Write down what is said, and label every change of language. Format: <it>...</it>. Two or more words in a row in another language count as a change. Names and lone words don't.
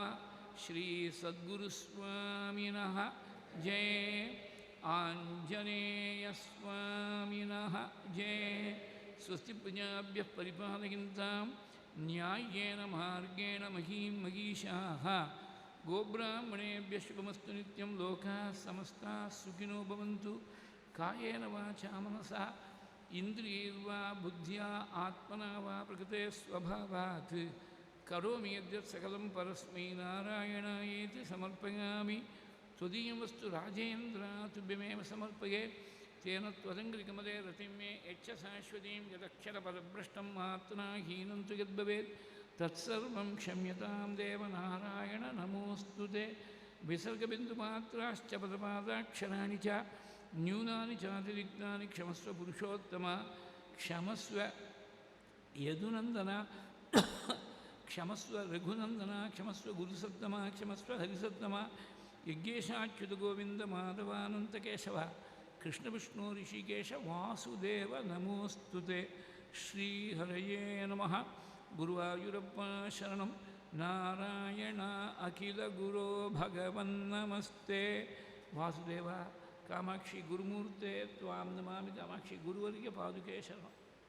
<sa>ಶ್ರೀ ಸದ್ಗುರುಸ್ವಾಮಿನಃ ಜಯ. ಆಂಜನೇಯ ಸ್ವಾಮಿನಃ ಜಯ. ಸ್ವಸ್ತಿ ಪ್ರಜಾಭ್ಯಃ ಪರಿಪಾಲಯಂತಾಂ ನ್ಯಾಯೇನ ಮಾರ್ಗೇಣ ಮಹೀಂ ಮಹೀಷಾಃ. ಗೋಬ್ರಾಹ್ಮಣೇಭ್ಯಃ ಶುಭಮಸ್ತು ನಿತ್ಯಂ. ಲೋಕಾಃ ಸಮಸ್ತಾಃ ಸುಖಿನೋ ಭವಂತು. ಕಾಯೇನ ವಾಚಾ ಮನಸಾ ಇಂದ್ರಿಯೈರ್ವಾ ಬುದ್ಧ್ಯಾ ಆತ್ಮನಾ ವಾ ಪ್ರಕೃತೆ ಸ್ವಭಾವಾತ್ ಕರೋಮಿ ಯದ್ಯತ್ ಸಕಲಂ ಪರಸ್ಮೈ ನಾರಾಯಣಾಯೇತಿ ಸಮರ್ಪಯಾಮಿ. ತ್ವದೀಯಂ ವಸ್ತು ರಾಜೇಂದ್ರ ತುಭ್ಯಮೇವ ಸಮರ್ಪಯೇ. ತೇನ ತ್ವದಂಗ್ರಿಕಮಲೆ ರತಿಂ ಮೇ ಯಚ್ಚ ಶಾಶ್ವತೀಂ ಯದಕ್ಷರಪದಭ್ರಷ್ಟಂ ಮಾತ್ರಾ ಹೀನಂ ತು ಯದ್ಭವೇತ್ ತತ್ಸರ್ವಂ ಕ್ಷಮ್ಯತಾಂ ದೇವ ನಾರಾಯಣ ನಮೋಸ್ತುತೆ. ವಿಸರ್ಗಬಿಂದುಮಾತ್ರಾಶ್ಚ ಪದಪಾದಾಕ್ಷರಾಣಿ ಚ ನ್ಯೂನಾನಿ ಚಾತಿರಿಕ್ತಾನಿ ಕ್ಷಮಸ್ವ ಪುರುಷೋತ್ತಮ. ಕ್ಷಮಸ್ವ ಯದುನಂದನ ಕ್ಷಮಸ್ವ ರಘುನಂದನ ಕ್ಷಮಸ್ವ ಗುರುಸತ್ತಮ ಕ್ಷಮಸ್ವ ಹರಿಸತ್ತಮ. ಯಜ್ಞೇಶಾಚ್ಯುತ ಗೋವಿಂದ ಮಾಧವಾನಂತ ಕೇಶವ ಕೃಷ್ಣ ವಿಷ್ಣು ಋಷಿಕೇಶ ವಾಸುದೇವ ನಮೋಸ್ತುತೆ. ಶ್ರೀಹರಯೇ ನಮಃ. ಗುರುವಾಯೂರಪ್ಪ ಶರಣಂ. ನಾರಾಯಣ ಅಖಿಲ ಗುರೋ ಭಗವನ್ನಮಸ್ತೆ. ವಾಸುದೇವ ಕಾಮಾಕ್ಷಿ ಗುರುಮೂರ್ತೆ ತ್ವಾಂ ನಮಾಮಿ.</sa> <kn>ಕಾಮಾಕ್ಷಿ ಗುರುವರಿಗೆ ಪಾದುಕೆ ಶರಣಂ.</kn>